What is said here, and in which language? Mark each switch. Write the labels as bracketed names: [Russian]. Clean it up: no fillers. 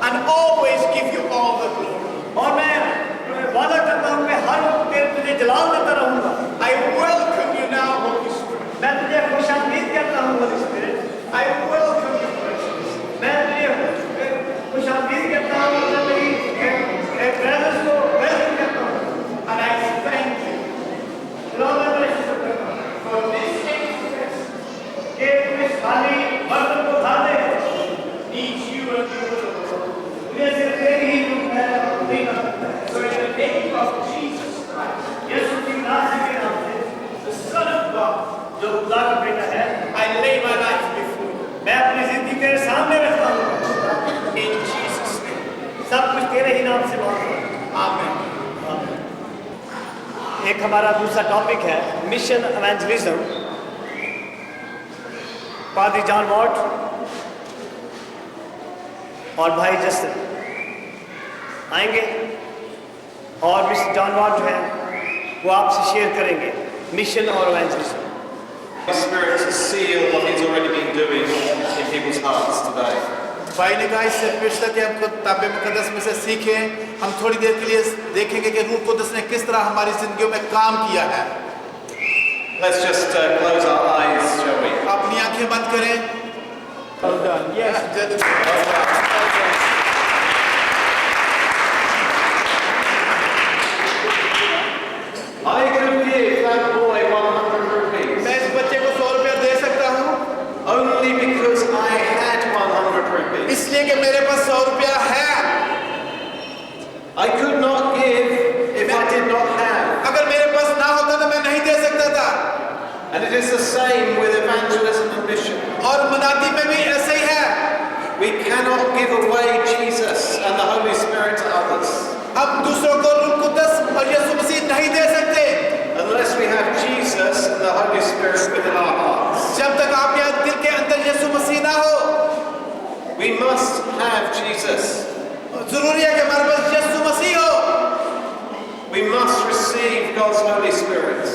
[English] and always give you all the glory. [Hindi] और मैं वादा करता हूँ मैं हर वक्त तुझे जलाल देता रहूंगा। [English] I welcome you now, Holy Spirit. [Hindi] मैं तुझे खुशामदीद कहता हूँ Holy Spirit। [English] I welcome you, precious. [Hindi] मैं तुझे खुशामदीद कहता हूँ और तेरी प्रेजेंस को वेलकम कहता हूँ। [English] And I thank you [Hindi] खुदावंद मैं तुझे शुक्र करता हूँ [English] for this experience. [Hindi] कि तू इस खाली बर्तन को उठा दे। [English] Needs you and you alone. [Hindi] मुझे सिर्फ तेरी ही रूप है और नहीं कर सकता है। [English] So in the name of Jesus Christ, [Hindi] यीशु की नाम के नाम से [English] the Son of God, [Hindi] जो खुदा का बेटा है, [English] I lay my life before you. [Hindi] मैं अपनी जिंदगी तेरे सामने रखता हूँ। [English] In Jesus' name. [Hindi] सब कुछ तेरे ही नाम से मांगता हूँ। [English] Amen. [Hindi] एक हमारा दूसरा टॉपिक है मिशन इवेंजलिज्म। पादरी जॉन वॉट और भाई जस्टिन आएंगे और मिस्टर जॉन वॉट जो है वो आपसे शेयर करेंगे मिशन और evangelism. [English] The Spirit to seal what He's already been doing in people's hearts today. [Hindi] भाई ने कहा इससे पिछले कि हमको ताबे मुकद्दस में से सीखें, हम थोड़ी देर के लिए देखेंगे कि रूह कुद्दस ने किस तरह हमारी जिंदगियों में काम किया है। [English] Let's just close our eyes, shall we? [Hindi] अपनी आंखें बंद करें। [English] Well done. Yes. I could give that boy 100 rupees [Hindi] मैं इस बच्चे को 100 रुपया दे सकता हूँ [English] only because I had 100 rupees. [Hindi] इसलिए कि मेरे पास 100 रुपया है। [English] I could not give if I did not have. [Hindi] अगर मेरे पास ना होता तो मैं नहीं दे सकता था। [English] And it is the same with evangelism and mission. [Hindi] और मनाती में भी ऐसे ही है। [English] We cannot give away Jesus and the Holy Spirit to others [Hindi] हम दूसरों को रूह कुद्दस और यीशु मसीह नहीं दे सकते [English] unless we have Jesus and the Holy Spirit within our hearts. [Hindi] जब तक आपके दिल के अंदर यीशु मसीह ना हो। [English] We must have Jesus. [Hindi] जरूरी है कि हमारे पास यीशु मसीह हो। [English] We must receive God's Holy Spirit